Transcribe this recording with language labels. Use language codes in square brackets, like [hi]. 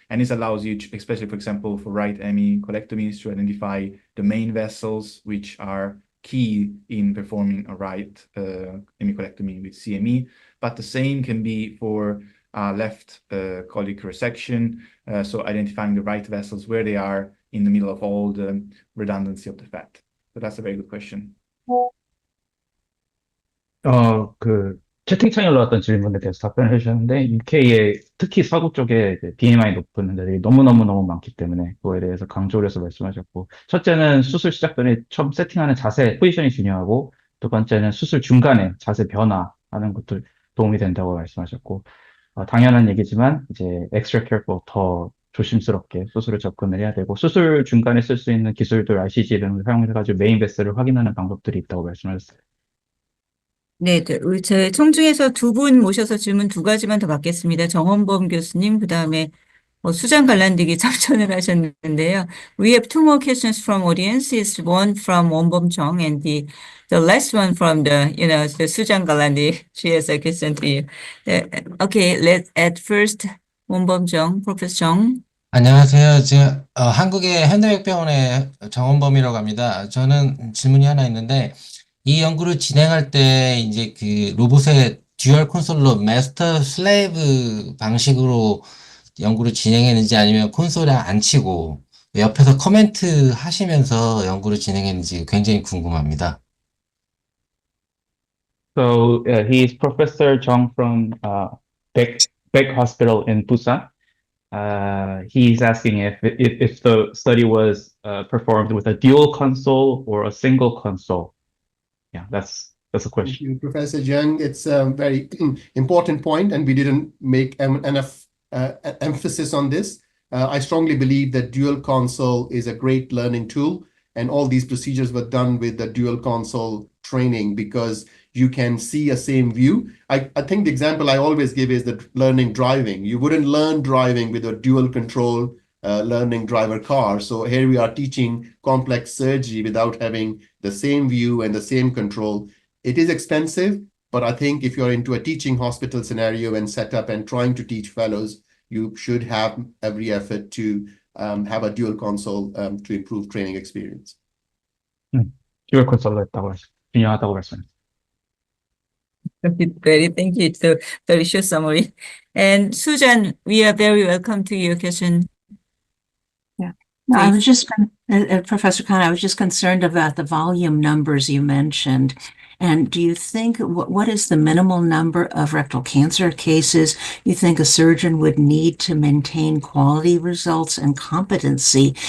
[en] And this allows you, especially, for example, for right hemicolectomies, to identify the main vessels, which are key in performing a right hemicolectomy with CME. But the same can be for left colic resection, so identifying the right vessels where they are in the middle of all the redundancy of the fat. So that's a very good question. [ko] 채팅창에 올라왔던 질문에 대해서 답변을 해주셨는데, UK에 특히 서구 쪽에 이제 BMI 높은 애들이 너무너무 많기 때문에 그거에 대해서 강조를 해서 말씀하셨고, 첫째는 수술 시작 전에 처음 세팅하는 자세, 포지션이 중요하고, 두 번째는 수술 중간에 자세 변화하는 것도 도움이 된다고 말씀하셨고, 당연한 얘기지만 이제 [en] extra careful, [ko] 더 조심스럽게 수술을 접근을 해야 되고, 수술 중간에 쓸 수 있는 기술들, RCG 등을 사용해가지고 메인 베스를 확인하는 방법들이 있다고 말씀하셨어요. 네, 저희 청중에서 두 분 모셔서 질문 두 가지만 더 받겠습니다. 정원범 교수님, 그 다음에 수장 갈란디기 참전을 하셨는데요. [en] We have two more questions from audience. Is one from 원범 정 and the last one from the 수장 갈란디. She has a question to you. Okay, let's at first 원범 정, Professor 정. [ko] 안녕하세요. 지금 한국의 현대백병원의 정원범이라고 합니다. 저는 질문이 하나 있는데 이 연구를 진행할 때 이제 그 로봇의 듀얼 콘솔로 마스터 슬레이브 방식으로 연구를 진행했는지 아니면 콘솔에 안 치고 옆에서 코멘트 하시면서 연구를 진행했는지 굉장히 궁금합니다. [en] So he's Professor Jung from Beck Hospital in Busan. He's asking if the study was performed with a dual console or a single console. Yeah, that's a question. Thank you, Professor Jung. It's a very important point, and we didn't make enough emphasis on this. I strongly believe that dual console is a great learning tool, and all these procedures were done with the dual console training because you can see a same view. I think the example I always give is the learning driving. You wouldn't learn driving with a dual control learning driver car. So here we are teaching complex surgery without having the same view and the same control. It is expensive, but I think if you're into a teaching hospital scenario and setup and trying to teach fellows, you should have every effort to have a dual console to improve training experience. [ko] 듀얼 콘솔로 했다고 중요하다고 말씀하셨어요. [en] Thank you. It's a very short summary. And Sujan, we are very welcome to your question. No, I was just, Professor Khan, I was just concerned about the volume numbers you mentioned. And do you think, what is the minimal number of rectal cancer cases you think a surgeon would need to maintain quality results and competency?